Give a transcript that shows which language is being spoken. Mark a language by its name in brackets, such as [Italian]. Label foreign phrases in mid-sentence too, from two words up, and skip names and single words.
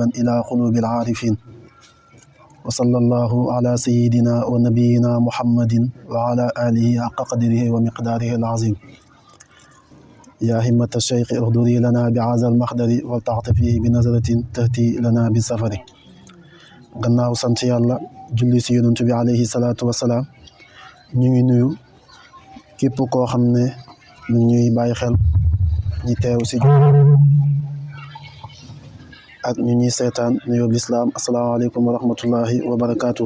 [Arabic] إلى قلوب العارفين وصلى الله على سيدنا ونبينا محمد وعلى آله حق قدره ومقداره العظيم يا همة الشيخ اهدري لنا بهذا المحضر ولتعطفيه بنظرة تهتي لنا بالسفر [Wolof] gannaaw sant yàlla julli si yonent bi [Arabic] عليه الصلاة والسلام [Wolof] ñu ngi nuyu képp koo xam ne ñu ñuy bàyyi xel ñi teew si ak ñu ñuy seetaan nuyoo lislaam [Arabic] السلام عليكم ورحمة الله وبركاته.